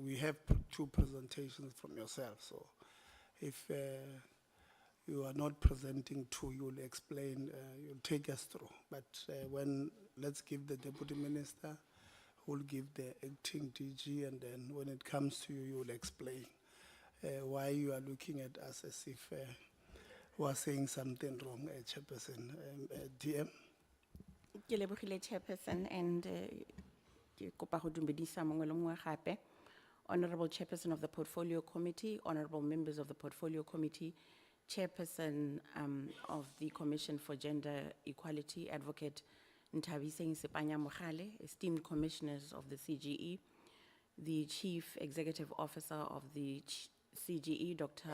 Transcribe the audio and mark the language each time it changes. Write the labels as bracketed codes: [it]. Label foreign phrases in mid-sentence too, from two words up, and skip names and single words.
[en] We have two presentations from yourself, so if you are not presenting two, you will explain, you'll take us through. But let's give the Deputy Minister, who will give the acting DG, and then when it comes to you, you will explain why you are looking at us as if we are saying something wrong, Chairperson. DM? [tn] Ke lebogile Chairperson, and ke kopa go dumedisa mongwe le mongwe gape. [en] Honorable Chairperson of the Portfolio Committee, honorable members of the Portfolio Committee, Chairperson of the Commission for Gender Equality, Advocate Nthabiseng Sepanya Mogale, esteemed commissioners of the CGE, the Chief Executive Officer of the CGE, Dr.